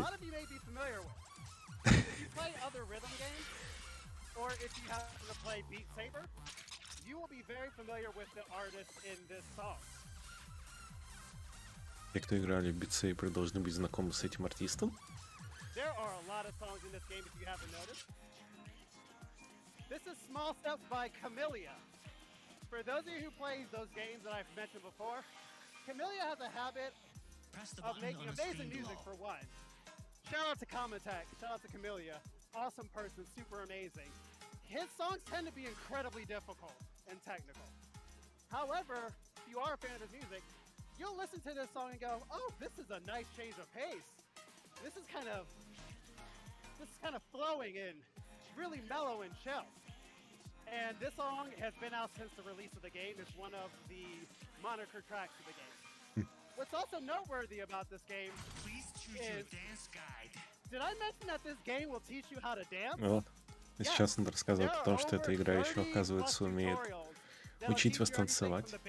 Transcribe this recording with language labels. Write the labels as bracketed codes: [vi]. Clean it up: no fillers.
[en] A lot of you may be familiar with. If you play other rhythm games, or if you happen to play Beat Saber, you will be very familiar with the artist in this song. [ru] Те, кто играли в Beat Saber, должны быть знакомы с этим артистом. [en] There are a lot of songs in this game if you haven't noticed. This is Small Steps by Camellia. For those of you who play those games that I've mentioned before, Camellia has a habit of making amazing music for one. Shout out to Comatech, shout out to Camellia. Awesome person, super amazing. His songs tend to be incredibly difficult and technical. However, if you are a fan of his music, you'll listen to this song and go, oh, this is a nice change of pace. This is kind of flowing and really mellow and chill. And this song has been out since the release of the game. It's one of the moniker tracks of the game. What's also noteworthy about this game is, did I mention that this game will teach you how to dance? [ru] Вот. И сейчас он рассказывает о том, что эта игра еще, оказывается, умеет учить вас танцевать.